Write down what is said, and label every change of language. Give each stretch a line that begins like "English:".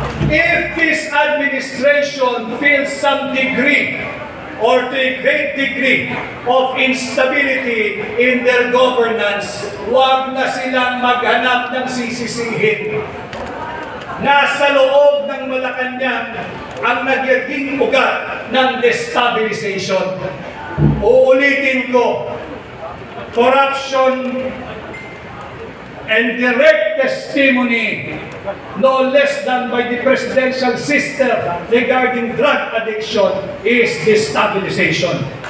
English: If this administration feels some degree or to a great degree of instability in their governance,
Filipino: huwag na silang maghanap ng sisisihin. Nasa loob ng Malacanang ang nagiging ugat ng destabilization. Uulitin ko,
English: corruption and direct testimony, no less than by the presidential sister regarding drug addiction, is destabilization.